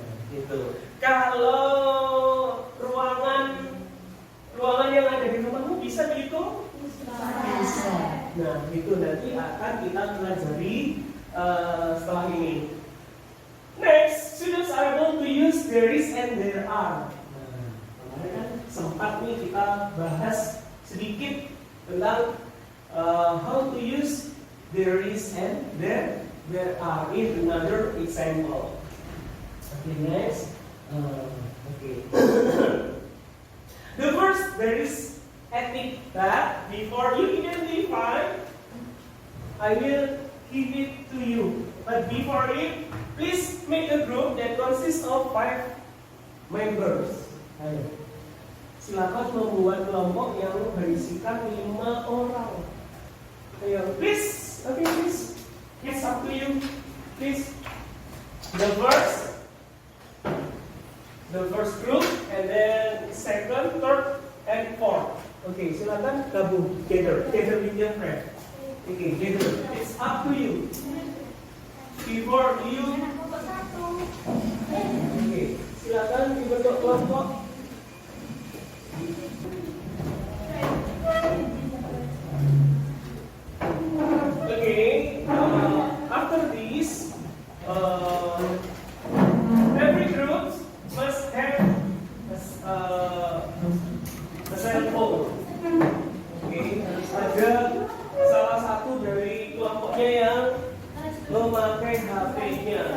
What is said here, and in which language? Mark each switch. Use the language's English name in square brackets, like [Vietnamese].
[Indonesian] Gitu. Kalau ruangan yang ada di rumahmu bisa dihitung? Bisa. Nah, itu nanti akan kita pelajari setelah ini. [English] Next, students are able to use there is and there are. [Indonesian] Kemarin kan sempat nih kita bahas sedikit tentang [English] how to use there is and there there is another example. Okay, next. Okay. The first, there is ethic that before you identify, I will give it to you. But before it, please make a group that consists of 5 members. [Indonesian] Ayo. Silakan membuat kelompok yang berisikan 5 orang. [English] Ayo, please. Okay, please. It's up to you. Please. The first group, and then second, third, and fourth. Okay, [Indonesian] silakan gabung [English] together with your friend. Okay, together. It's up to you. Before you. [Indonesian] Okay, silakan dibentuk kelompok. [English] Okay, after this, every group must have a cell phone. [Indonesian] Okay, ada salah satu dari kelompoknya yang memakai HP-nya.